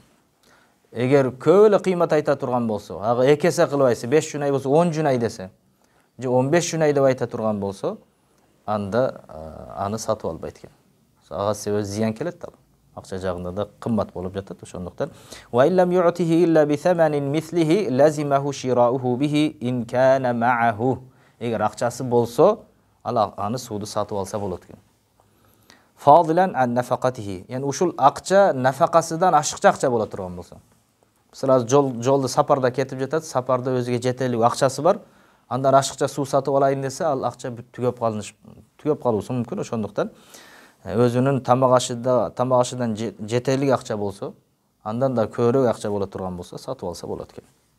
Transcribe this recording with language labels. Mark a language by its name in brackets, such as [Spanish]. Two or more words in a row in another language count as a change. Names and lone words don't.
[Kyrgyz] Эгер көп эле кыймат айта турган болсо, ага 2 эсе кылып айтса, 5 жунай болсо 10 жунай десе, же 15 жунай деп айта турган болсо, анда аны сатып албайт экен. Ага себеби зыян келет да. Акча жагында да кымбат болуп жатат, ошондуктан [Arabic] وإلا لم يعطه إلا بثمن مثله لزمه شراؤه به إن كان معه. [Kyrgyz] Эгер акчасы болсо, ал аны сууду сатып алса болот экен. [Arabic] فاضلا عن نفقته. [Kyrgyz] Yani ушул акча нафакасыдан ашыкча акча боло турган болсо. Мисалы жолду сапарда кетип жатат, сапарда өзүгө жетерлик акчасы бар, андан ашыкча суу сатып алайын десе, ал акча түгөп калуусу мүмкүн. Ошондуктан өзүнүн тамак ашыдан жетерлик акча болсо, андан да көбүрөөк акча боло турган болсо, сатып алса болот экен.